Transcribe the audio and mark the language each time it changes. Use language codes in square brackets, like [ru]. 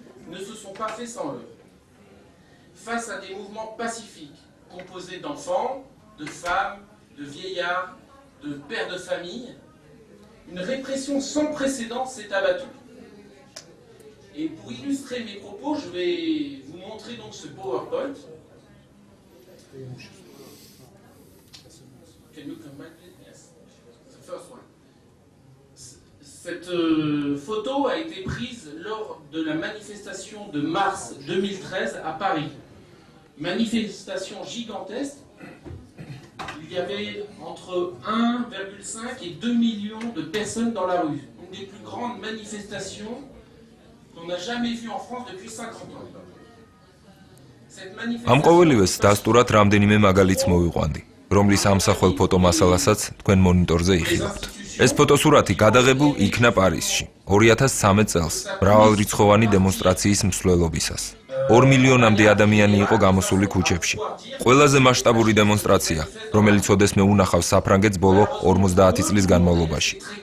[fr] Ne se sont pas faits sans eux. Face à des mouvements pacifiques composés d'enfants, de femmes, de vieillards, de pères de famille, une répression sans précédent s'est abattue. Et pour illustrer mes propos, je vais vous montrer donc ce PowerPoint. [en] Can you come back, please? Yes. The first one. [fr] Cette photo a été prise lors de la manifestation de mars 2013 à Paris. Manifestation gigantesque. Il y avait entre 1,5 et 2 millions de personnes dans la rue. Une des plus grandes manifestations qu'on n'a jamais vues en France depuis 50 ans. [ka] ამ ყოველივეს დასტურად რამდენიმე მაგალითს მოვიყვანდი, რომლის ამსახველ ფოტომასალასაც თქვენ მონიტორზე იხილავთ. ეს ფოტოსურათი გადაღებულ იქნა პარიზში 2013 წელს მრავალრიცხოვანი დემონსტრაციის მსვლელობისას. 2 მილიონამდე ადამიანი იყო გამოსული ქუჩებში. ყველაზე მასშტაბური დემონსტრაცია, რომელიც ოდესმე უნახავს საფრანგეთს ბოლო 50 წლის განმავლობაში.